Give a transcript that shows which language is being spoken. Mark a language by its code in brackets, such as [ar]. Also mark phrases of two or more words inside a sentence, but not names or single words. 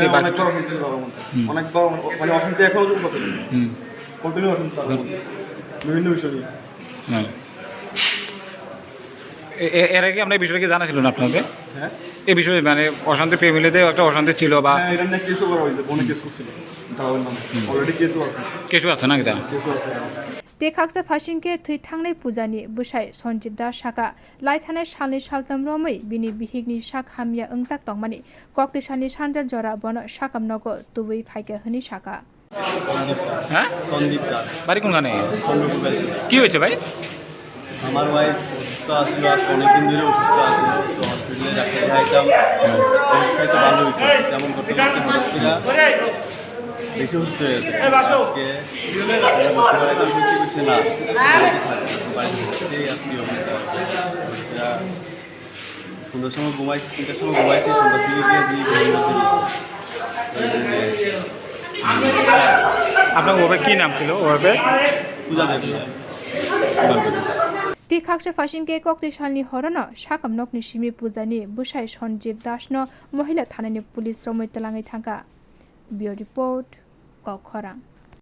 [bn] অনেকবার মানে অশান্তি এখনো চলতেছে কন্টিনিউ অশান্তি বিভিন্ন বিষয় নিয়ে হ্যাঁ এর আগে আমরা এই বিষয়টা কি জানা ছিল না আপনাদের হ্যাঁ এই বিষয়ে মানে অশান্তি ফ্যামিলিতে একটা অশান্তি ছিল বা এটা নিয়ে কেসও করা হয়েছে বোনে কেস করছিল তাহলে নাম অলরেডি কেসও আছে না কিতা কেসও আছে [trp] Khoroksa fashion-ke thwithangnai pujani bwsai Sanjeev Das saka laithanai salni saltam romoi bini bihigni sak hamya ongjak tongmani koktisani sanja jora bono sakam nogo tubui phaika hini saka [bn] হ্যাঁ সন্দীপ দাস বাড়ি কোনখানে চন্দ্রপুর কি হয়েছে ভাই আমার ওয়াইফ অসুস্থ আসছিল আজকে অনেকদিন ধরে অসুস্থ আসছিল তো হসপিটালে ডাক্তার দেখাইতাম খাইতে ভালো হইতো যেমন করতে করতে হঠাৎ করে বেশি অসুস্থ হয়ে গেছে আজকে বেশি করছে না সন্ধ্যার সময় ঘুমাইছি 3টার সময় ঘুমাইছি সন্ধ্যার দিকে গিয়ে দিই আপনার ওভাবে কি নাম ছিল ওভাবে পূজা দেবী [trp] Khoroksa fashion-ke koktisalni horono sakam nokni simi pujani bwsai Sanjeev Das no mohila thanani police romoi talangai thangka. [en] Bureau report Khoroksa